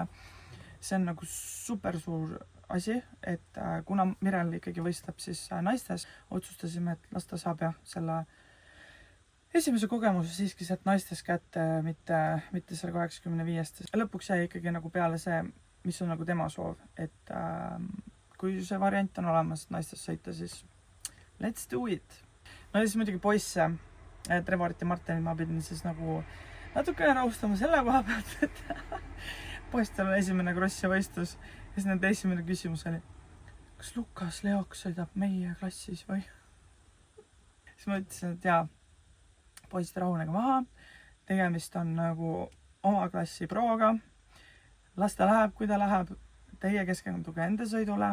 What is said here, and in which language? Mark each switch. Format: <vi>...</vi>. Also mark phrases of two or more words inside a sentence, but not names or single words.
<et>See on nagu super suur asi, et kuna Mirel ikkagi võistleb siis naistes, otsustasime, et las ta saab selle esimese kogemuse siiski sealt naistes kätte, mitte selle 85. Lõpuks jäi ikkagi nagu peale see, mis on nagu tema soov, et kui see variant on olemas naistes sõita, siis</et> <en>let's do it.</en> <et>No siis muidugi poisse, Trevorit ja Martenit ma pidin siis nagu natukene rahustama selle koha pealt, et poistel on esimene krossi võistlus ja siis nende esimene küsimus oli, kas Lukas Leoks sõidab meie klassis või? Siis ma ütlesin, et jaa, poisid rahunega maha, tegemist on nagu oma klassi prooga, las ta läheb, kui ta läheb, teie keskenduge enda sõidule.</et>